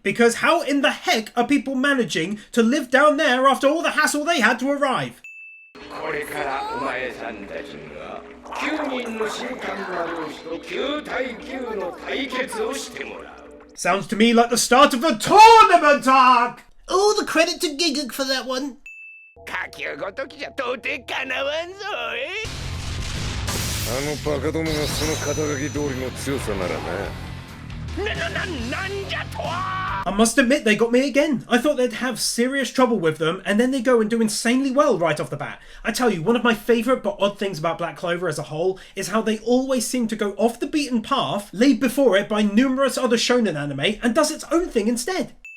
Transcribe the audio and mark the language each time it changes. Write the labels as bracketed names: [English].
[English] Because how in the heck are people managing to live down there after all the hassle they had to arrive? Sounds to me like the start of a tournament arc! All the credit to Giguk for that one. [Japanese] 下級ごときじゃ到底かなわんぞあのバカどもがその肩書き通りの強さならな。なんじゃとは [English] I must admit they got me again. I thought they'd have serious trouble with them and then they go and do insanely well right off the bat. I tell you, one of my favourite but odd things about Black Clover as a whole is how they always seem to go off the beaten path, laid before it by numerous other shonen anime, and does its own thing instead.